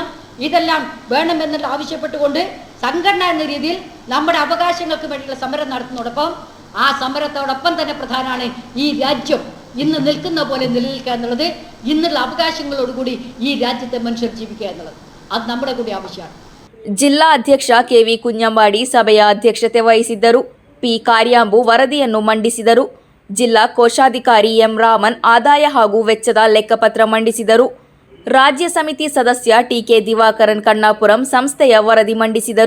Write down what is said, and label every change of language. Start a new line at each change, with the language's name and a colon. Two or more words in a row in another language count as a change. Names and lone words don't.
Malayalam: ഇതെല്ലാം വേണമെന്നുള്ള ആവശ്യപ്പെട്ടുകൊണ്ട് സംഘടന എന്ന രീതിയിൽ നമ്മുടെ അവകാശങ്ങൾക്ക് വേണ്ടിയുള്ള സമരം നടത്തുന്നതോടൊപ്പം ആ സമരത്തോടൊപ്പം തന്നെ പ്രധാനമാണ് ഈ രാജ്യം ഇന്ന് നിൽക്കുന്ന പോലെ നിലനിൽക്കുക എന്നുള്ളത്, ഇന്നുള്ള അവകാശങ്ങളോടുകൂടി ഈ രാജ്യത്തെ മനുഷ്യർ ജീവിക്കുക എന്നുള്ളത്. അത് നമ്മുടെ കൂടി ആവശ്യമാണ്.
Kannada: ಜಿಲ್ಲಾ ಅಧ್ಯಕ್ಷ ಕೆವಿ ಕುഞ്ഞಂಬಾಡಿ ಸಭೆಯ ಅಧ್ಯಕ್ಷತೆ ವಹಿಸಿದ್ದರು. ಪಿ ಕಾರ್ಯಾಂಬು ವರದಿಯನ್ನು ಮಂಡಿಸಿದರು. ಜಿಲ್ಲಾ ಕೋಶಾಧಿಕಾರಿ ಎಂ ರಾಮನ್ ಆದಾಯ ಹಾಗೂ ವೆಚ್ಚದ ಲೆಕ್ಕಪತ್ರ ಮಂಡಿಸಿದರು. ರಾಜ್ಯ ಸಮಿತಿ ಸದಸ್ಯ ಟಿಕೆ ದಿವಾಕರನ್ ಕಣ್ಣಾಪುರಂ ಸಂಸ್ಥೆಯ ವರದಿ ಮಂಡಿಸಿದರು.